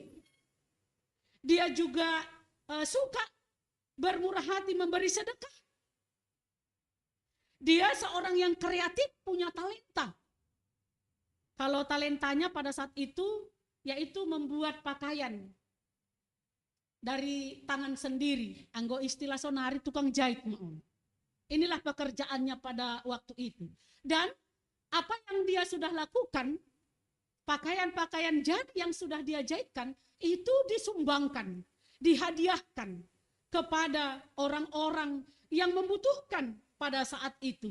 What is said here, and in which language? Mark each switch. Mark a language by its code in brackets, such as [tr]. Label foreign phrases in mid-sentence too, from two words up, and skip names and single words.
[id] Dia juga suka bermurah hati memberi sedekah. Dia seorang yang kreatif, punya talenta. Kalau talentanya pada saat itu, yaitu membuat pakaian dari tangan sendiri. [bts] Anggo istilah sonari [id] tukang jahit. Inilah pekerjaannya pada waktu itu. Dan apa yang dia sudah lakukan, pakaian-pakaian jadi yang sudah dia jahitkan, itu disumbangkan, dihadiahkan kepada orang-orang yang membutuhkan pada saat itu.